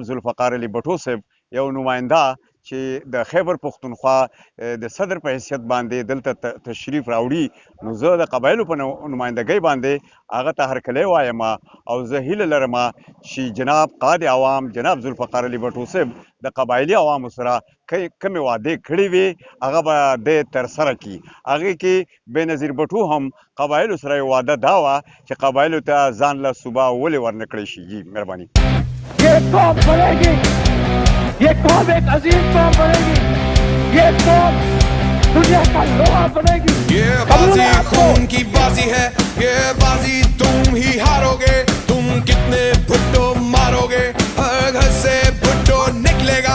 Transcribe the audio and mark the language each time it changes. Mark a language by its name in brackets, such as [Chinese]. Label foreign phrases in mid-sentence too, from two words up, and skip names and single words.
[Pashto] ذوالفقار علي بټو صاحب یو نماینده چې د خیبر پښتونخوا د صدر په حیثیت باندې دلته تشریف راوړي نو زه د قبایلو په نمایندګۍ باندې هغه ته هرکلی وایم او زه هیله لرم چې جناب قاضي عوام جناب ذوالفقار علي بټو صاحب د قبایلي عوامو سره کومې وعدې کړې وي هغه به د ترسره کړي هغې کې بېنظیر بټو هم قبایلو سره یو وعده دا وه چې قبایلو ته ځان له صوبه ولې ورنه کړی شي جی مهرباني [Urdu] یہ قوم بنے گی، یہ قوم ایک عظیم قوم بنے گی، یہ قوم دنیا کا لوہا بنے گی. یہ بازی خون کی بازی ہے، یہ بازی تم ہی ہارو گے. تم کتنے بھٹو مارو گے، ہر گھر سے بھٹو نکلے گا.